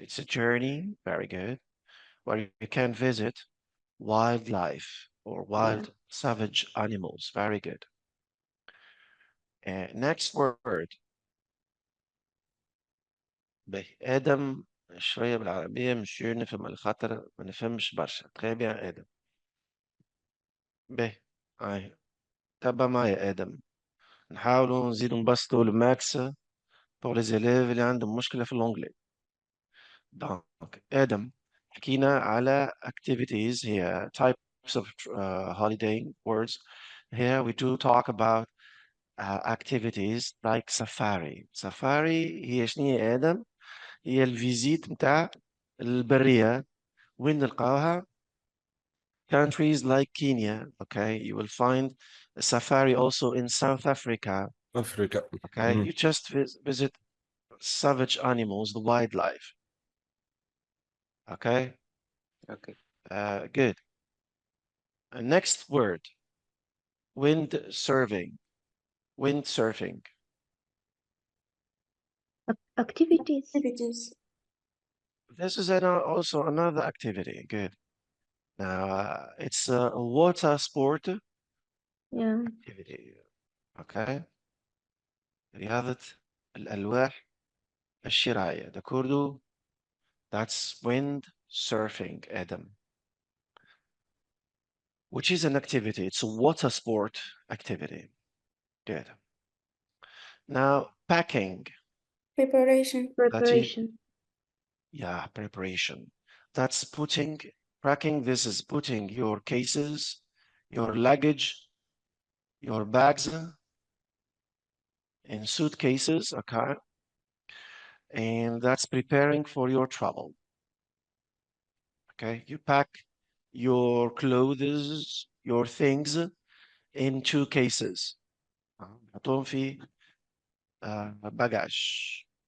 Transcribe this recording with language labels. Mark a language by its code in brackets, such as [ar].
[en] It's a journey, very good, where you can visit wildlife or wild savage animals. Very good. Next word. [ar] به آدم شوية بالعربية مشان نفهم الخطر ما نفهمش برشا. [fr] Très bien آدم. [ar] به هاي تبع معي آدم. نحاولوا نزيدوا نبسطوا الماكس [fr] pour les élèves [ar] اللي عندهم مشكلة في اللونجلي. دونك آدم حكينا على activities هي [en] types of holiday words. Here we do talk about activities like safari. [ar] Safari هي شنو هي آدم؟ هي الفيزيت متاع البرية. وين نلقاوها؟ [en] Countries like Kenya, okay? You will find a safari also in South Africa, Africa. okay? You just visit savage animals, the wildlife, okay? Okay. Good. Next word, windsurfing. Windsurfing. Activities. Activities. This is also another activity. Good. Now, it's a water sport Yeah. activity. Okay. [ar] رياضة الألواح الشراعية. [en] The Kurdu, that's windsurfing, Adam. Which is an activity. It's a water sport activity. Good. Now, packing. Preparation. Preparation. Yeah, preparation. That's packing, this is putting your cases, your luggage, your bags in suitcases, okay? And that's preparing for your travel. Okay, you pack your clothes, your things in 2 cases. [ar] حطهم في bagage.